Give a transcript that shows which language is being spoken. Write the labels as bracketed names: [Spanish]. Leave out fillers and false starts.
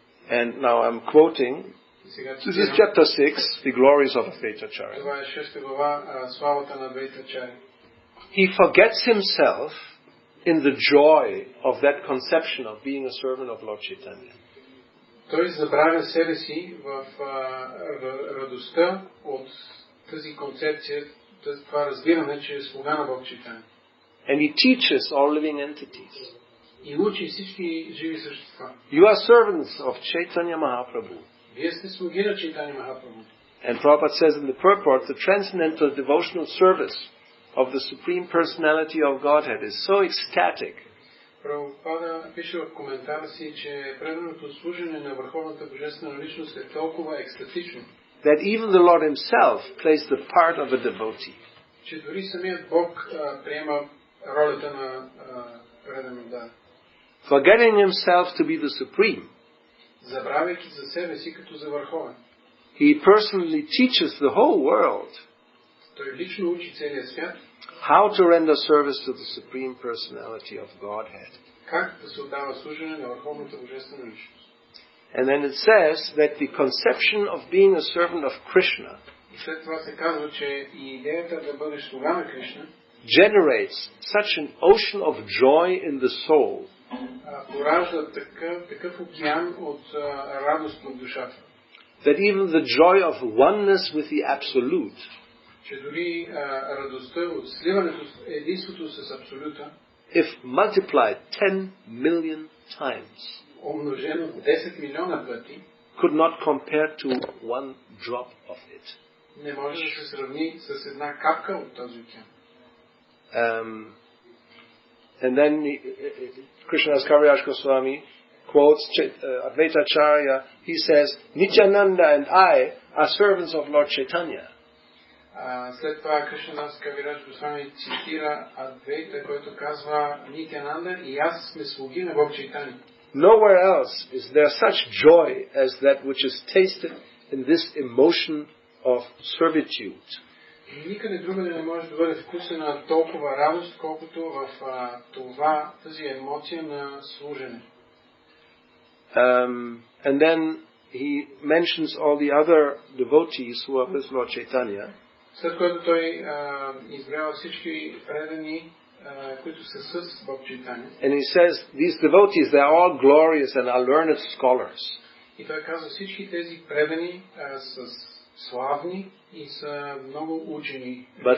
[English] And now I'm quoting, this is chapter 6, the glories of Advaita Acharya. He forgets himself in the joy of that conception of being a servant of Lord Chaitanya. [Bulgarian] Той забравя себе си в радостта от тази концепция, това разбиране, че е слуга на Бог Чайтания. [English] And he teaches all living entities. [Bulgarian] И учи всички живи същества. [English] You are servants of Chaitanya Mahaprabhu. [Bulgarian] Вие сте слуги на Чайтания Махапрабху. [English] And Prabhupada says in the purport, the transcendental devotional service of the Supreme Personality of Godhead is so ecstatic. [Bulgarian] Прабхупада пише в коментара си, че преданото служене на Върховната Божествена Личност е толкова екстатично, [English] that even the Lord himself plays the part of a devotee. [Bulgarian] Че дори самият Бог приема ролята на предан дар. [English] Forgetting himself to be the supreme, [Bulgarian] забравяйки за себе си като за върховен, [English] he personally teaches the whole world [Bulgarian] той лично учи целия свят [English] how to render service to the Supreme Personality of Godhead. [Bulgarian] Как да се отдава служене на Върховната Божествена Личност. [English] And then it says that the conception of being a servant of Krishna [Bulgarian] след това се казва, че и идеята да бъдеш слуга на Кришна [English] generates such an ocean of joy in the soul [Bulgarian] поражда такъв океан от радост в душата. [English] That even the joy of oneness with the Absolute, [Bulgarian] че дори радостта от сливането единството с Абсолюта, [English] if multiplied 10 million times, [Bulgarian] умножено 10 милиона пъти, [English] could not compare to one drop of it. [Bulgarian] Не може да се сравни с една капка от този океан. [English] And then Krishnadas Kaviraj Goswami quotes Advaita Acharya. He says, Nityananda and I are servants of Lord Chaitanya. [Bulgarian] След това Кришнадас Кавираж Госвами цитира Адвейта, който казва Нитянанда и аз сме слуги на Бог Чайтания. [English] Nowhere else is there such joy as that which is tasted in this emotion of servitude. [Bulgarian] Никъде другаде не може да бъде вкусена толкова радост, колкото в тази емоция на служене. [English] And then he mentions all the other devotees who are with Lord Chaitanya. [Bulgarian] След което той избрава всички предани, които са с Бог Чайтания. [English] And he says, these devotees, they are all glorious and are learned scholars. [Bulgarian] И той казва, всички тези предани са славни и са много учени.